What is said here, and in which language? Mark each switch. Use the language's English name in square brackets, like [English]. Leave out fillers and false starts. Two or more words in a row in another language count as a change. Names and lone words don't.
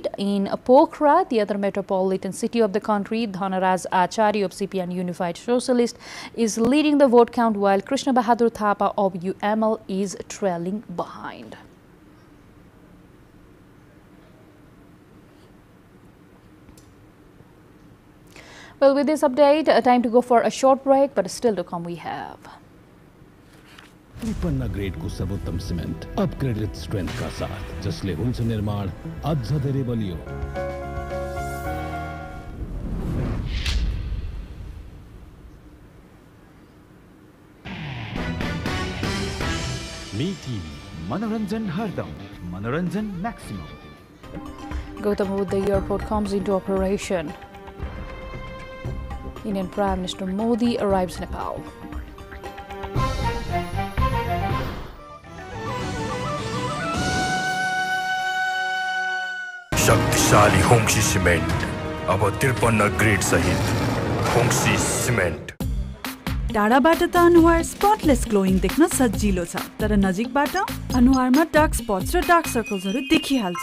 [English] In Pokhara, the other metropolitan city of the country, Dhanaraj Acharya of CPN Unified Socialist is leading the vote count, while Krishna Bahadur Thapa of UML is trailing behind. Well, with this update, time to go for a short break, but still to come we have. [Hindi] 53 ग्रेड को सर्वोत्तम सिमेन्ट [English] upgraded strength [Hindi] का साथ, [Nepali] जसले हुन्छ निर्माण अझ धेरै बलियो। मी टीवी, मनोरञ्जन हरदम, मनोरञ्जन मैक्सिमम। [English] Gautam Buddha Airport comes into operation. Indian Prime Minister Modi arrives Nepal. [Nepali] शक्तिशाली होंगसी सिमेन्ट अब 53 ग्रेड सहित होंगसी सिमेन्ट। टाढाबाट त अनुहार [English] spotless glowing [Nepali] देख्न सजिलो छ, तर नजिकबाट अनुहारमा [English] dark spots [Nepali] र डार्क सर्कल्सहरू देखिहाल्छ।